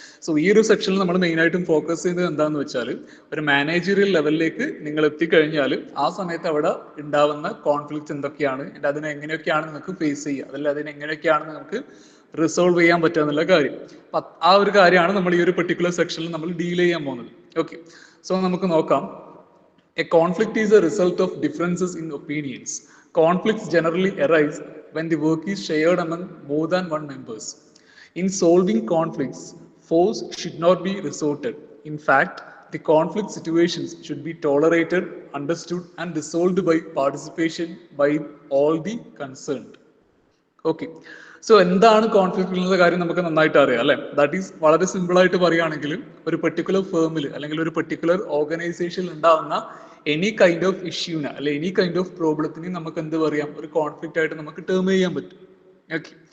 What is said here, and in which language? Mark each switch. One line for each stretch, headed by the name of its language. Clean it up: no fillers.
Malayalam: So ഈ ഒരു സെക്ഷനിൽ നമ്മൾ മെയിൻ ആയിട്ടും ഫോക്കസ് ചെയ്യുന്നത് എന്താണെന്ന് വെച്ചാൽ ഒരു മാനേജറിയൽ ലെവലിലേക്ക് നിങ്ങൾ എത്തിക്കഴിഞ്ഞാൽ ആ സമയത്ത് അവിടെ ഉണ്ടാവുന്ന കോൺഫ്ലിക്ട്സ് എന്തൊക്കെയാണ്, അതിനെ എങ്ങനെയൊക്കെയാണ് നിങ്ങൾക്ക് ഫേസ് ചെയ്യുക, അതല്ല അതിനെ എങ്ങനെയൊക്കെയാണ് നിങ്ങൾക്ക് റിസോൾവ് ചെയ്യാൻ പറ്റുക എന്നുള്ള കാര്യം. ആ ഒരു കാര്യമാണ് നമ്മൾ ഈ ഒരു പെർട്ടിക്കുലർ സെക്ഷനിൽ നമ്മൾ ഡീൽ ചെയ്യാൻ പോകുന്നത്. ഓക്കെ. സോ നമുക്ക് നോക്കാം.
English: A conflict is a result of differences in opinions. Conflicts generally arise when the work is shared among more than one members. In solving conflicts, force should not be resorted. In fact, the conflict situations should be tolerated, understood, and resolved by participation by all the concerned.
Malayalam: Okay. So എന്താണ് conflict എന്നുള്ള കാര്യം നമുക്ക് നന്നായിട്ട് അറിയാം അല്ലെ?
English: that is
Malayalam: വളരെ simple ആയിട്ട് പറയുകയാണെങ്കിൽ ഒരു പെർട്ടിക്കുലർ ഫേമിൽ അല്ലെങ്കിൽ ഒരു പെർട്ടിക്കുലർ ഓർഗനൈസേഷനിൽ ഉണ്ടാവുന്ന എനി കൈൻഡ് ഓഫ് ഇഷ്യൂന് അല്ലെ എനി കൈൻഡ് ഓഫ് പ്രോബ്ലത്തിന് നമുക്ക് എന്ത് പറയാം, ഒരു കോൺഫ്ലിക്റ്റ് ആയിട്ട് നമുക്ക് ടേം ചെയ്യാൻ പറ്റും. ഓക്കെ.